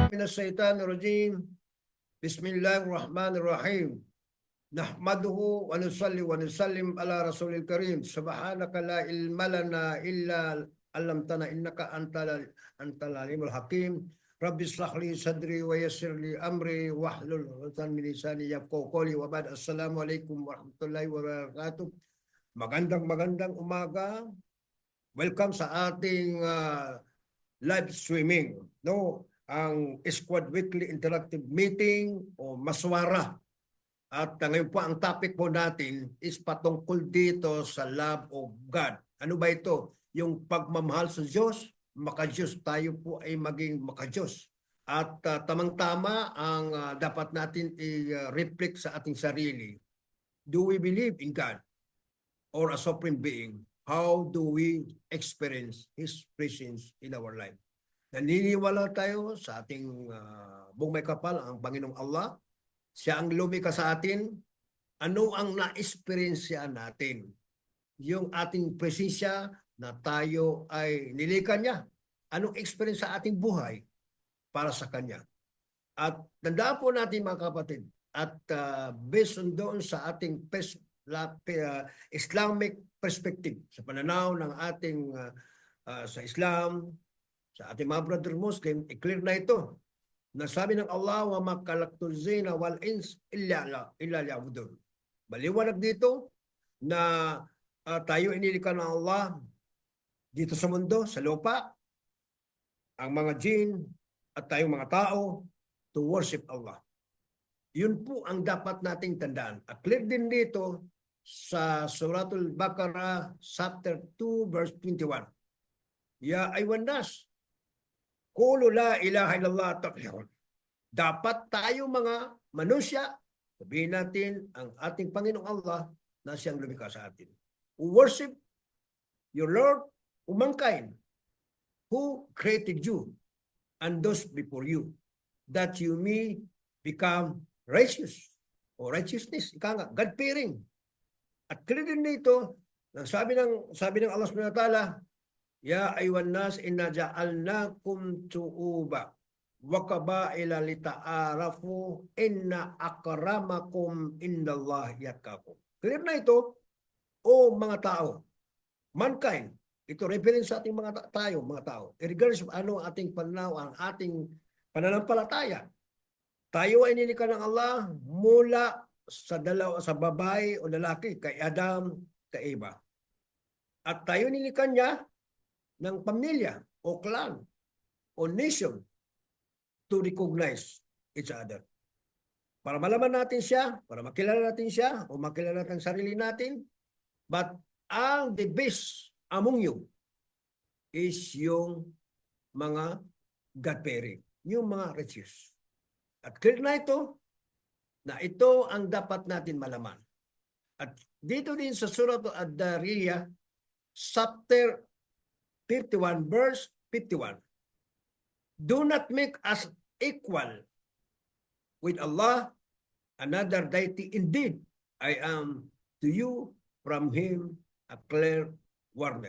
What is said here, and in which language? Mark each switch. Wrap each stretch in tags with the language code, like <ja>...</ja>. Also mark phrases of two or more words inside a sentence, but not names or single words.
<ar>الشيطان الرجيم بسم الله الرحمن الرحيم نحمده ونصلي ونسلم على رسول الكريم سبحانك لا علم لنا إلا علمتنا إنك أنت العليم الحكيم رب اشرح لي صدري ويسر لي أمري واحلل عقدة من لساني يفقهوا قولي وبعد السلام عليكم ورحمة الله وبركاته.</ar> <tl>Magandang umaga. Welcome sa ating</tl> <en>live streaming,</en> <tl>no? Ang Squad Weekly Interactive Meeting o Maswara. At ngayon po ang topic po natin is patungkol dito sa</tl> <en>love of God.</en> <tl>Ano ba ito? Yung pagmamahal sa Diyos, maka-Diyos. Tayo po ay maging maka-Diyos. At tamang-tama ang dapat natin i-reflect sa ating sarili.</tl> <en>Do we believe in God or a supreme being? How do we experience His presence in our life?</en> <tl>Naniniwala tayo sa ating buong may kapal, ang Panginoong Allah. Siya ang lumikha sa atin. Ano ang na-experience natin? Yung ating presensya na tayo ay nilikha niya. Anong experience sa ating buhay para sa Kanya? At tandaan po natin mga kapatid, at</tl> <en>based on</en> <tl>doon sa ating</tl> <en>Islamic perspective,</en> <tl>sa pananaw ng ating sa Islam, sa ating mga</tl> <en>brother Muslim,</en> <tl>i-clear na ito. Nasabi ng</tl> <ar>الله، وما خلقت الجن والإنس إلا ليعبدون.</ar> <tl>Maliwanag dito na tayo inilikha ng Allah dito sa mundo, sa lupa, ang mga jinn at tayong mga tao</tl> <en>to worship Allah.</en> <tl>Yun po ang dapat nating tandaan. At clear din dito sa Suratul Baqarah</tl> <en>chapter 2 verse 21.</en> <ar>يا أيها الناس، قولوا لا إله إلا الله تفلحوا.</ar> <tl>Dapat tayo mga manusia, sabihin natin ang ating Panginoong Allah na siyang lumikha sa atin.</tl> <en>Worship your Lord, mankind, who created you and those before you, that you may become righteous o righteousness.</en> <tl>Ika nga, God-fearing. At clear din dito, sabi ng</tl> <ar>الله سبحانه وتعالى، يا أيها الناس إنا جعلناكم شعوبا وقبائل لتعارفوا إن أكرمكم عند الله أتقاكم.</ar> <tl>Clear na ito, o mga tao, mankind. Ito reference sa ating mga tao.</tl> <en>Regardless of</en> <tl>ano ating pananaw, ang ating pananampalataya. Tayo ay nilikha ng Allah mula sa babae o lalaki, kay Adam, kay Eva. At tayo nilikha niya ng pamilya o clan o nation</tl> <en>to recognize each other.</en> <tl>Para malaman natin siya, para makilala natin siya, o makilala natin sarili natin.</tl> <en>But ang the best among you is</en> <tl>yung mga</tl> <en>God-fearing,</en> <tl>yung mga</tl> <en>righteous.</en> <tl>At clear na ito ang dapat natin malaman. At dito din sa Surah Ad-Dariyah, chapter 51 verse 51.</tl> <en>Do not make us equal with Allah, another deity. Indeed, I am to you from Him a clear warner.</en>